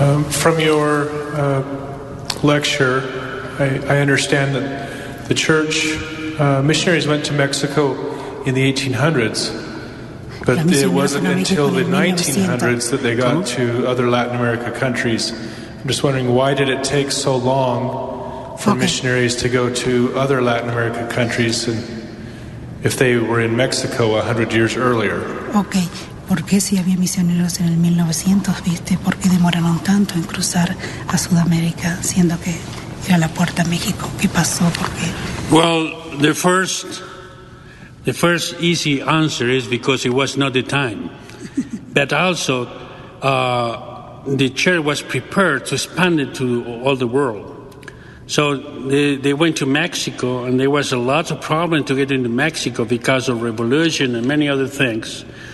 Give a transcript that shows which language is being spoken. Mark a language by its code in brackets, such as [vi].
[en] From your lecture, I understand that the church missionaries went to Mexico in the 1800s, but it wasn't until the 1900s that they got to other Latin America countries. I'm just wondering, why did it take so long for missionaries to go to other Latin America countries and if they were in Mexico 100 years earlier? Okay. [es] ¿Por qué si había misioneros en el 1900, viste? ¿Por qué demoraron tanto en cruzar a Sudamérica, siendo que era la puerta a México? ¿Qué pasó? ¿Por qué? [en] Well, the first easy answer is because it was not the time. But also, the church was prepared to expand it to all the world. So they went to Mexico, and there was a lot of problems to get into Mexico because of revolution and many other things.